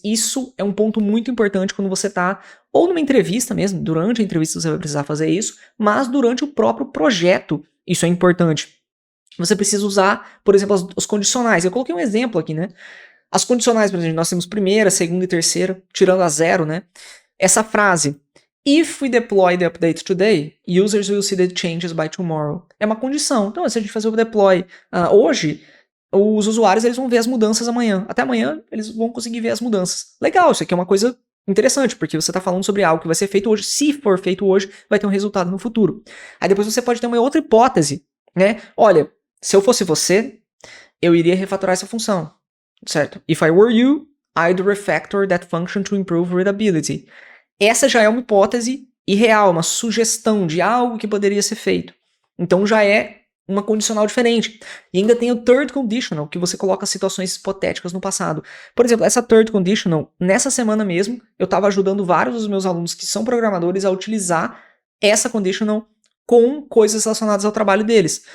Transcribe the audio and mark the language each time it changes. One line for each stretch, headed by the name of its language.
Portuguese: Isso é um ponto muito importante quando você está, ou numa entrevista mesmo, durante a entrevista você vai precisar fazer isso, mas durante o próprio projeto isso é importante. Você precisa usar, por exemplo, os condicionais. Eu coloquei um exemplo aqui, né? As condicionais, por exemplo, nós temos primeira, segunda e terceira, tirando a zero, né? Essa frase,
English: if we deploy the update today, users will see the changes by tomorrow.
Portuguese: É uma condição. Então, se a gente fazer o deploy hoje, os usuários eles vão ver as mudanças amanhã. Até amanhã, eles vão conseguir ver as mudanças. Legal, isso aqui é uma coisa interessante, porque você está falando sobre algo que vai ser feito hoje. Se for feito hoje, vai ter um resultado no futuro. Aí depois você pode ter uma outra hipótese, né? Olha, se eu fosse você, eu iria refatorar essa função, certo?
English: If I were you, I'd refactor that function to improve readability.
Portuguese: Essa já é uma hipótese irreal, uma sugestão de algo que poderia ser feito. Então já é uma condicional diferente. E ainda tem o third conditional, que você coloca situações hipotéticas no passado. Por exemplo, essa third conditional, nessa semana mesmo, eu estava ajudando vários dos meus alunos que são programadores a utilizar essa conditional com coisas relacionadas ao trabalho deles.